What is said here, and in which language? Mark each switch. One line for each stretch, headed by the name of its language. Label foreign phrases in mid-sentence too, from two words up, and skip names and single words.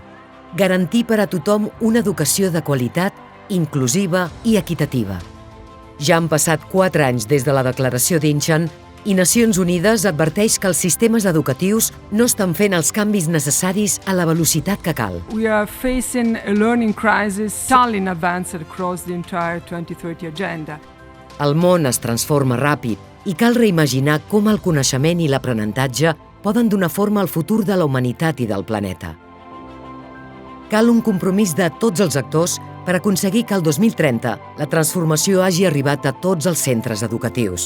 Catalan: Garantir per a tothom una educació de qualitat, inclusiva i equitativa. Ja han passat 4 anys des de la Declaració d'Incheon i Nacions Unides adverteix que els sistemes educatius no estan fent els canvis necessaris a la velocitat que cal.
English: We are facing a learning crisis totally advanced across the entire 2030 agenda.
Catalan: El món es transforma ràpid i cal reimaginar com el coneixement i l'aprenentatge poden donar forma al futur de la humanitat i del planeta. Cal un compromís de tots els actors per aconseguir que el 2030 la transformació hagi arribat a tots els centres educatius.